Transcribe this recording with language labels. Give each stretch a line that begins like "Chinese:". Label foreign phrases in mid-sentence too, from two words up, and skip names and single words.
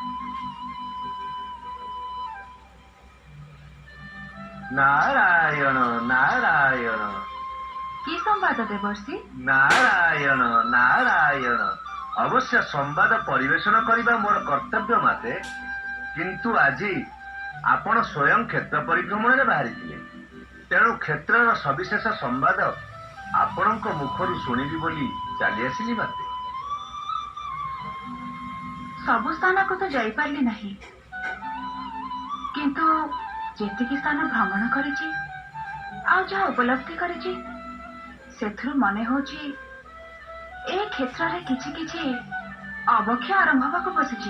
Odia: নারায়ণ নারায়ণ କି ସମ୍ବାଦ ଦେବର୍ଷି? ନାରାୟଣ ନାରାୟଣ ଅବଶ୍ୟ ସମ୍ବାଦ ପରିବେଶନ କରିବା ମୋର କର୍ତ୍ତବ୍ୟ ମାତେ, କିନ୍ତୁ ଆଜି ଆପଣ ସ୍ୱୟଂ କ୍ଷେତ୍ର ପରିଭ୍ରମଣରେ ବାହାରିଥିଲେ, ତେଣୁ କ୍ଷେତ୍ରର ସବିଶେଷ ସମ୍ବାଦ ଆପଣଙ୍କ ମୁଖରୁ ଶୁଣିବି ବୋଲି ଚାଲି ଆସିଲି ମାତେ। ସବୁ ସ୍ଥାନକୁ ତ ଯାଇପାରିଲି ନାହିଁ, କିନ୍ତୁ ଯେତିକି ସ୍ଥାନ ଭ୍ରମଣ କରିଛି ଆଉ ଯାହା ଉପଲବ୍ଧି କରିଛି, ସେଥିରୁ ମନେ ହଉଛି ଏ କ୍ଷେତ୍ରରେ କିଛି କିଛି ଅବକ୍ଷୟ ଆରମ୍ଭ ହେବାକୁ ବସିଛି।